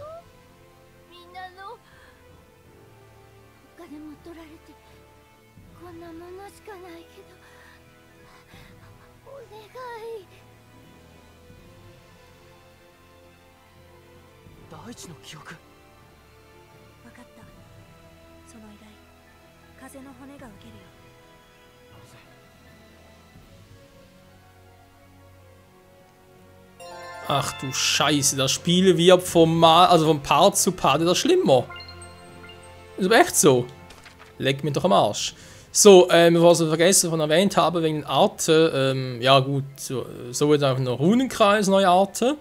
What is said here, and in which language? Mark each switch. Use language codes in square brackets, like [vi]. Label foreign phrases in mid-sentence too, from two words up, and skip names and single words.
[ja] みんなのお金も取られてこんなものしかないけど、お願い。大地の記憶。わかった。その依頼、風の骨が受けるよ。 [de] Ach du Scheiße, das Spiel wird vom Part zu Part wieder schlimmer. Ist aber echt so. Leckt mir doch am Arsch. So, was ich vergessen von erwähnt habe, wegen den Arten, ja gut, so wird auch noch Runenkreis, neue Arten.